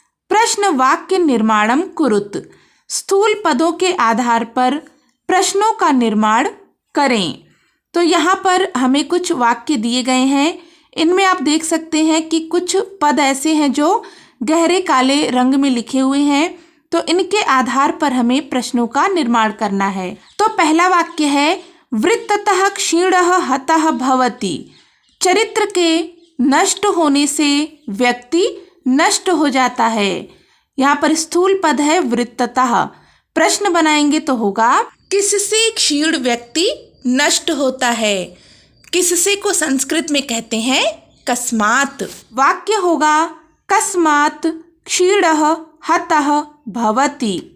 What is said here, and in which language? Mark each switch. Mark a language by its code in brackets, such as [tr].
[sa] प्रश्न वाक्य निर्माणम कुरुत। [hi] स्थूल पदों के आधार पर प्रश्नों का निर्माण करें। तो यहाँ पर हमें कुछ वाक्य दिए गए हैं। इनमें आप देख सकते हैं कि कुछ पद ऐसे हैं जो गहरे काले रंग में लिखे हुए हैं। तो इनके आधार पर हमें प्रश्नों का निर्माण करना है। तो पहला वाक्य है [sa] वृत्ततः क्षीणः हतः भवति। [hi] चरित्र के नष्ट होने से व्यक्ति नष्ट हो जाता है। यहाँ पर स्थूल पद है वृत्ततः। प्रश्न बनाएंगे तो होगा किससे क्षीण व्यक्ति नष्ट होता है। किससे को संस्कृत में कहते हैं कस्मात्। वाक्य होगा [sa] कस्मात् क्षीणः हतः भवति।